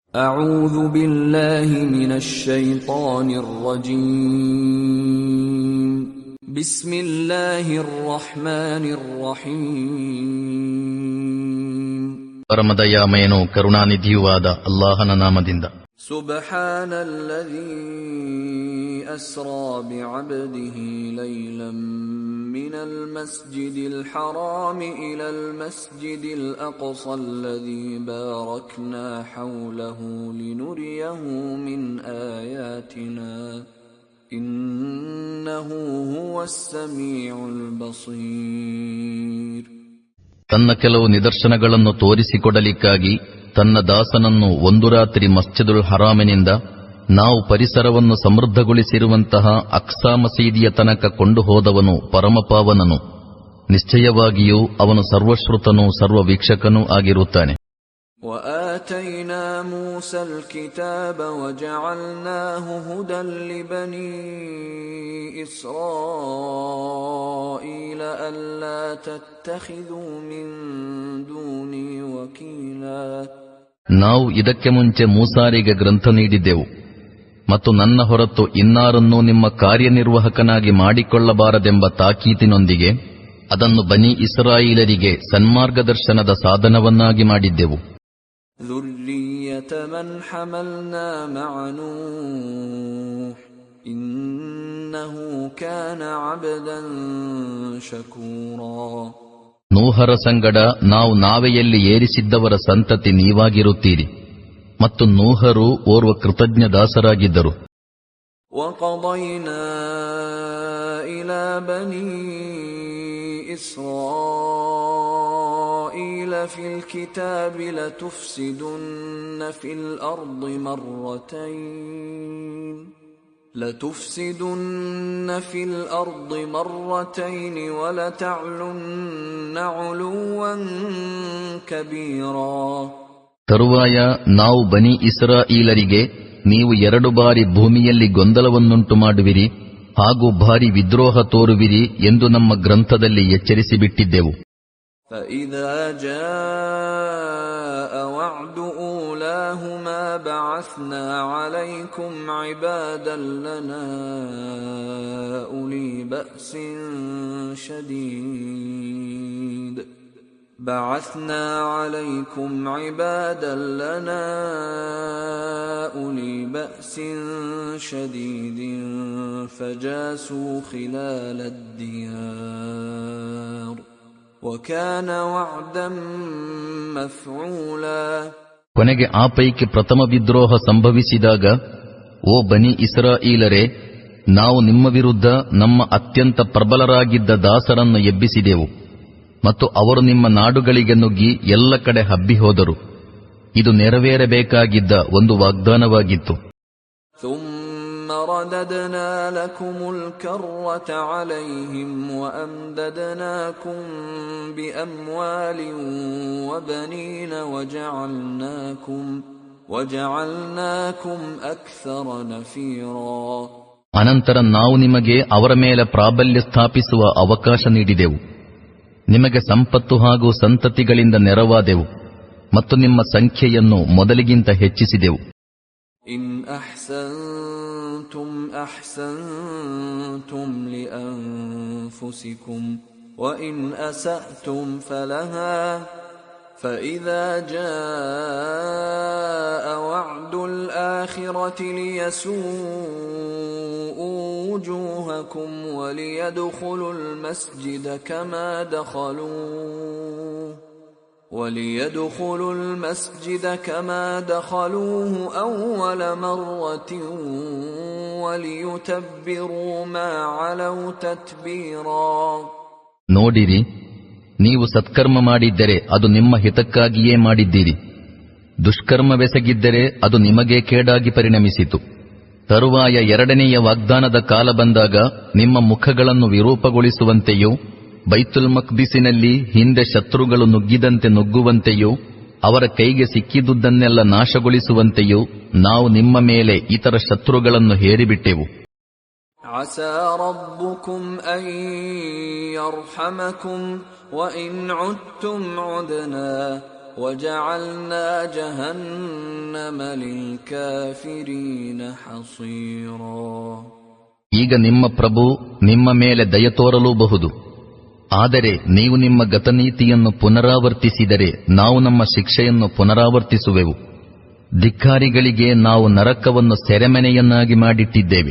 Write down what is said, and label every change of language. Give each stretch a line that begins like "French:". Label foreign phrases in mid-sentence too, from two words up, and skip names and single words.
Arabic: أعوذ بالله من الشيطان الرجيم بسم الله الرحمن الرحيم
Kannada: ಪರಮದಯಾಮಯನೂ ಕರುಣಾನಿಧಿಯೂ ಆದ ಅಲ್ಲಾಹನ ನಾಮದಿಂದ.
Arabic: سبحان الذي أسرى بعبده ليلا من المسجد الحرام إلى المسجد الأقصى الذي باركنا حوله لنريه من آياتنا إنه هو السميع البصير.
Kannada: ತನ್ನ ಕೆಲವು ನಿದರ್ಶನಗಳನ್ನು ತೋರಿಸಿಕೊಡಲಿಕ್ಕಾಗಿ ತನ್ನ ದಾಸನನ್ನು ಒಂದು ರಾತ್ರಿ ಮಸ್ಜಿದುಲ್ ಹರಾಮಿನಿಂದ ನಾವು ಪರಿಸರವನ್ನು ಸಮೃದ್ಧಗೊಳಿಸಿರುವಂತಹ ಅಕ್ಸಾ ಮಸೀದಿಯ ತನಕ ಕೊಂಡು ಹೋದವನು ಪರಮಪಾವನನು. ನಿಶ್ಚಯವಾಗಿಯೂ ಅವನು ಸರ್ವಶ್ರುತನೂ ಸರ್ವವೀಕ್ಷಕನೂ ಆಗಿರುತ್ತಾನೆ.
Arabic: وآتينا موسى الكتاب وجعلناه هدى لبني إسرائيل ألا تتخذوا من دوني وكيلا.
Kannada: ನಾವು ಇದಕ್ಕೆ ಮುಂಚೆ ಮೂಸಾರಿಗೆ ಗ್ರಂಥ ನೀಡಿದ್ದೆವು ಮತ್ತು ನನ್ನ ಹೊರತು ಇನ್ನಾರನ್ನೂ ನಿಮ್ಮ ಕಾರ್ಯನಿರ್ವಾಹಕನಾಗಿ ಮಾಡಿಕೊಳ್ಳಬಾರದೆಂಬ ತಾಕೀತಿನೊಂದಿಗೆ ಅದನ್ನು ಬನಿ ಇಸ್ರಾಯೀಲರಿಗೆ ಸನ್ಮಾರ್ಗದರ್ಶನದ ಸಾಧನವನ್ನಾಗಿ ಮಾಡಿದ್ದೆವು.
Arabic: ذُرِّيَّةَ مَنْ حَمَلْنَا مَعَ نُوحٍ إِنَّهُ كَانَ عَبْدًا شَكُورًا.
Kannada: ನೂಹರ ಸಂಗಡ ನಾವು ನಾವೆಯಲ್ಲಿ ಏರಿಸಿದ್ದವರ ಸಂತತಿ ನೀವಾಗಿರುತ್ತೀರಿ ಮತ್ತು ನೂಹರು ಓರ್ವ ಕೃತಜ್ಞ ದಾಸರಾಗಿದ್ದರು.
Arabic: وَقَضَيْنَا إِلَى بَنِي إِسْرَائِيلَ فِي الْكِتَابِ لَتُفْسِدُنَّ في الأرض مرتين ولتعلن علوا كبيرا.
Kannada: ತರುವಾಯ ನಾವು ಬನಿ ಇಸ್ರಾಯೀಲರಿಗೆ ನೀವು 2 ಬಾರಿ ಭೂಮಿಯಲ್ಲಿ ಗೊಂದಲವನ್ನುಂಟು ಮಾಡುವಿರಿ ಹಾಗೂ ಭಾರಿ ವಿದ್ರೋಹ ತೋರುವಿರಿ ಎಂದು ನಮ್ಮ ಗ್ರಂಥದಲ್ಲಿ ಎಚ್ಚರಿಸಿಬಿಟ್ಟಿದ್ದೆವು.
Arabic: فَإِذَا جَاءَ وَعْدُ أُولَاهُمَا بَعَثْنَا عَلَيْكُمْ عِبَادًا لَنَا أُولِي بَأْسٍ شديد فجاسوا خلال الديار وكان وعدا مفعولا.
Kannada: ಕೊನೆಗೆ ಆ ಪೈಕಿ ಪ್ರಥಮ ವಿದ್ರೋಹ ಸಂಭವಿಸಿದಾಗ, ಓ ಬನಿ ಇಸ್ರಾಯೀಲರೇ, ನಾವು ನಿಮ್ಮ ವಿರುದ್ಧ ನಮ್ಮ ಅತ್ಯಂತ ಪ್ರಬಲರಾಗಿದ್ದ ದಾಸರನ್ನು ಎಬ್ಬಿಸಿದೆವು ಮತ್ತು ಅವರು ನಿಮ್ಮ ನಾಡುಗಳಿಗೆ ನುಗ್ಗಿ ಎಲ್ಲ ಕಡೆ ಹಬ್ಬಿ ಹೋದರು. ಇದು ನೆರವೇರಬೇಕಾಗಿದ್ದ ಒಂದು ವಾಗ್ದಾನವಾಗಿತ್ತು.
Arabic: ثم رددنا لكم الكرة عليهم وأمددناكم بأموال وبنين وجعلناكم أكثر نفيرا.
Kannada: ಅನಂತರ ನಾವು ನಿಮಗೆ ಅವರ ಮೇಲೆ ಪ್ರಾಬಲ್ಯ ಸ್ಥಾಪಿಸುವ ಅವಕಾಶ ನೀಡಿದೆವು, ನಿಮಗೆ ಸಂಪತ್ತು ಹಾಗೂ ಸಂತತಿಗಳಿಂದ ನೆರವಾದೆವು ಮತ್ತು ನಿಮ್ಮ ಸಂಖ್ಯೆಯನ್ನು ಮೊದಲಿಗಿಂತ ಹೆಚ್ಚಿಸಿದೆವು.
Arabic: إن أحسنتم أحسنتم لأنفسكم وإن أسأتم فلها فإذا جاء وعد الآخرة ليسوءوا وجوهكم وليدخلوا المسجد كما دخلوه أول مرة وليتبروا ما علوا تتبيرا.
Kannada: ನೋಡಿರಿ, ನೀವು ಸತ್ಕರ್ಮ ಮಾಡಿದ್ದರೆ ಅದು ನಿಮ್ಮ ಹಿತಕ್ಕಾಗಿಯೇ ಮಾಡಿದ್ದೀರಿ, ದುಷ್ಕರ್ಮವೆಸಗಿದ್ದರೆ ಅದು ನಿಮಗೆ ಕೇಡಾಗಿ ಪರಿಣಮಿಸಿತು. ತರುವಾಯ 2ನೆಯ ವಾಗ್ದಾನದ ಕಾಲ ಬಂದಾಗ ನಿಮ್ಮ ಮುಖಗಳನ್ನು ವಿರೂಪಗೊಳಿಸುವಂತೆಯೂ ಬೈತುಲ್ ಮಕ್ದಿಸಿನಲ್ಲಿ ಹಿಂದೆ ಶತ್ರುಗಳು ನುಗ್ಗಿದಂತೆ ನುಗ್ಗುವಂತೆಯೂ ಅವರ ಕೈಗೆ ಸಿಕ್ಕಿದುದನ್ನೆಲ್ಲ ನಾಶಗೊಳಿಸುವಂತೆಯೂ ನಾವು ನಿಮ್ಮ ಮೇಲೆ ಇತರ ಶತ್ರುಗಳನ್ನು ಹೇರಿಬಿಟ್ಟೆವು.
Arabic: عسى ربكم أن يرحمكم وإن عدتم عدنا وجعلنا جهنم للكافرين حصيرا.
Kannada: ಈಗ ನಿಮ್ಮ ಪ್ರಭು ನಿಮ್ಮ ಮೇಲೆ ದಯ ತೋರಲೂಬಹುದು. ಆದರೆ ನೀವು ನಿಮ್ಮ ಗತನೀತಿಯನ್ನು ಪುನರಾವರ್ತಿಸಿದರೆ ನಾವು ನಮ್ಮ ಶಿಕ್ಷೆಯನ್ನು ಪುನರಾವರ್ತಿಸುವೆವು. ಧಿಕ್ಕಾರಿಗಳಿಗೆ ನಾವು ನರಕವನ್ನು ಸೆರೆಮನೆಯನ್ನಾಗಿ ಮಾಡಿಟ್ಟಿದ್ದೇವೆ.